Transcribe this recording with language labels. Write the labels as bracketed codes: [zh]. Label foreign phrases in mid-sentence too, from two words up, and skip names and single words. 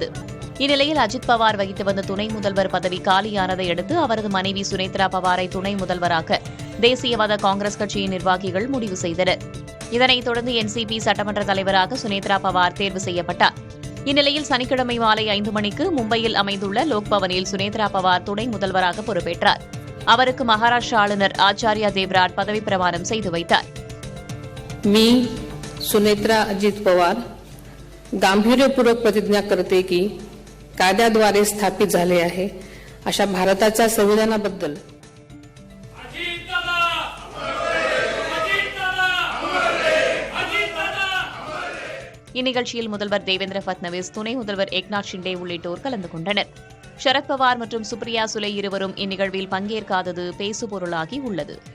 [ta] இந்நிலையில் அஜித் பவார் வகித்து வந்த துணை முதல்வர் பதவி காலியானதை அடுத்து அவரது மனைவி சுனேத்ரா பவாரை துணை முதல்வராக தேசியவாத காங்கிரஸ் கட்சியின் நிர்வாகிகள் முடிவு செய்தனர். இதனைத் தொடர்ந்து என்சிபி சட்டமன்ற தலைவராக சுனேத்ரா பவார் தேர்வு செய்யப்பட்டார். இந்நிலையில் சனிக்கிழமை மாலை 5 மணிக்கு மும்பையில் அமைந்துள்ள லோக்பவனில் சுனேத்ரா பவார் துணை முதல்வராக பொறுப்பேற்றார். அவருக்கு மகாராஷ்டிரா ஆளுநர் ஆச்சாரியா தேவ்ராட் பதவி பிரமாணம் செய்து வைத்தார். [mr] मी सुनेत्रा अजित पवार गांभीर्यपूर्वक प्रतिज्ञा करते की कायद्याद्वारे स्थापित झाले आहे अशा भारताच्या संविधानाबद्दल [ta] இந்நிகழ்ச்சியில் முதல்வர் தேவேந்திர பட்னவிஸ், துணை முதல்வர் ஏக்நாத் ஷிண்டே உள்ளிட்டோர் கலந்து கொண்டனர். சரத்பவார் மற்றும் சுப்ரியா சுலே இருவரும் இந்நிகழ்வில் பங்கேற்காதது பேசுபொருளாகி உள்ளது.